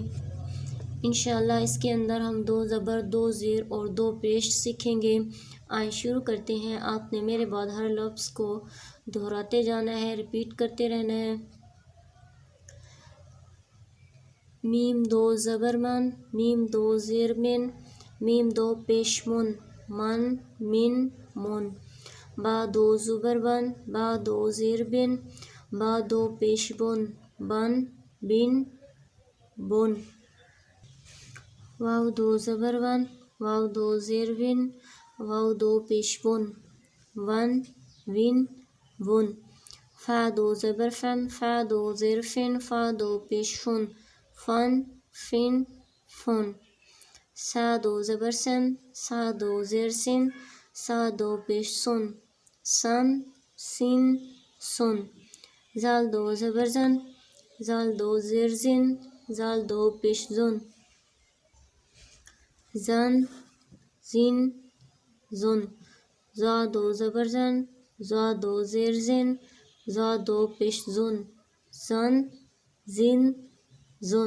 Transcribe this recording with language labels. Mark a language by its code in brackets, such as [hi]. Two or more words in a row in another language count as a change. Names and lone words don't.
[ur] انشاءاللہ اس کے اندر ہم 2 زبر، 2 زیر اور 2 پیش سیکھیں گے۔ آئے شروع کرتے ہیں۔ آپ نے میرے بعد ہر لفظ کو دہراتے جانا ہے، ریپیٹ کرتے رہنا ہے۔ میم 2 زبر من، میم 2 زیر من، میم 2 پیش من، من من من۔ با 2 زبر بن، با 2 زیر بن، با 2 پیش بن، بن بن بن۔ واو 2 زبر ون، واو 2 زیر ون، واو 2 پیش بن، ون ون ون۔ فا 2 زبر فن، فا 2 زیر فن، فا 2 پیش فن، فن فن فن۔ سا 2 زبر سن، سا 2 زیر سن، سا 2 پیش سن، سن سن سن۔ زال 2 زبر زن، زال 2 زیر زن، زال 2 پیش زن، زن زن زن۔ زا 2 زبر زن، زا 2 زیر زن، زا 2 پیش زن، زن زن زن۔